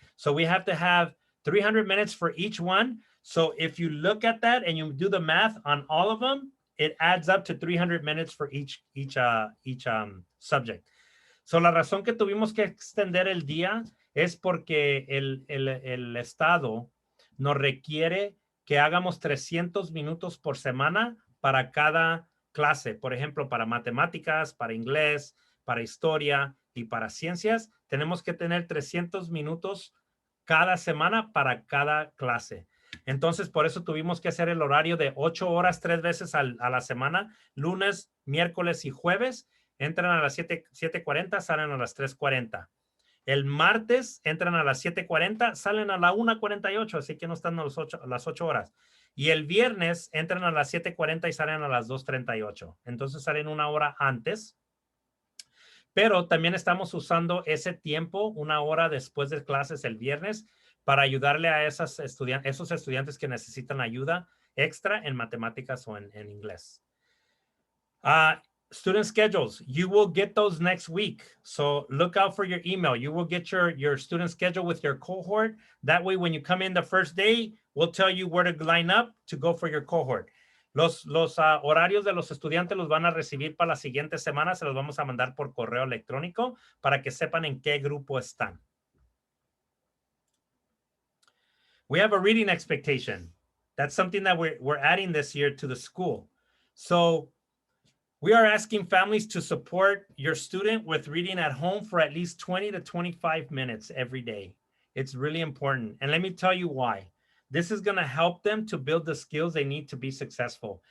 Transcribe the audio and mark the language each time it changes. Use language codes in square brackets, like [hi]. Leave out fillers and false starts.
[en] So we have to have 300 minutes for each one. So if you look at that and you do the math on all of them, it adds up to 300 minutes for each subject. [es] So la razón que tuvimos que extender el día es porque el Estado nos requiere que hagamos 300 minutos por semana para cada clase. Por ejemplo, para matemáticas, para inglés, para historia y para ciencias, tenemos que tener 300 minutos cada semana para cada clase. Entonces, por eso tuvimos que hacer el horario de 8 horas 3 veces a la semana, lunes, miércoles y jueves. Entran a las 7:40, salen a las 3:40. El martes entran a las 7:40, salen a la 1:48, así que no están a las 8 horas. Y el viernes entran a las 7:40 y salen a las 2:38. Entonces salen una hora antes. Pero también estamos usando ese tiempo, una hora después de clases el viernes, para ayudarle a esos estudiantes que necesitan ayuda extra en matemáticas o en inglés. [en] Student schedules, you will get those next week. So look out for your email. You will get your student schedule with your cohort. That way, when you come in the first day, we'll tell you where to line up to go for your cohort. [es] Los horarios de los estudiantes los van a recibir para la siguiente semana. Se los vamos a mandar por correo electrónico para que sepan en qué grupo están. [en] We have a reading expectation. That's something that we're adding this year to the school. So we are asking families to support your student with reading at home for at least 20 to 25 minutes every day. It's really important. And let me tell you why. This is going to help them to build the skills they need to be successful.